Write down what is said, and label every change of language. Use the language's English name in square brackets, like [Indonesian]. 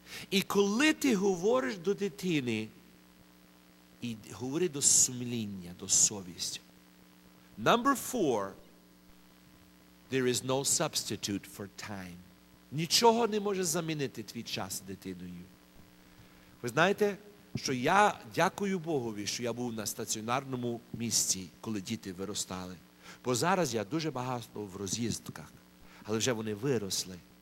[Ukrainian] І коли ти говориш до дитини і говори до сумління, до совісті. [English] Number four, there is no substitute for time. [Ukrainian] Нічого не може замінити твій час дитиною. Ви знаєте, що я дякую Богові, що я був на стаціонарному місці, коли діти виростали. Бо зараз я дуже багато в роз'їздках, але вже вони виросли.